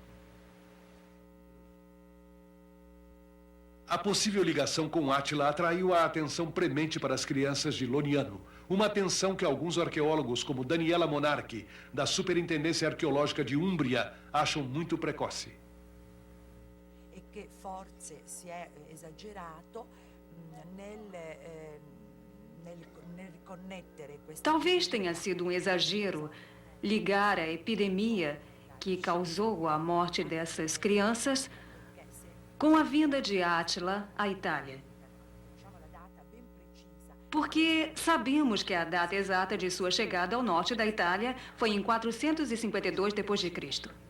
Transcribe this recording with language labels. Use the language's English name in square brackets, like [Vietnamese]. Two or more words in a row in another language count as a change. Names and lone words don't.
[Portuguese] A possível ligação com Átila atraiu a atenção premente para as crianças de Loniano, uma atenção que alguns arqueólogos, como Daniela Monarchi, da Superintendência Arqueológica de Umbria, acham muito precoce. [Italian] E que forse si è esagerato nel riconnettere questa. [Portuguese] Talvez tenha sido um exagero ligar a epidemia que causou a morte dessas crianças com a vinda de Átila à Itália. Porque sabemos que a data exata de sua chegada ao norte da Itália foi em 452 d.C.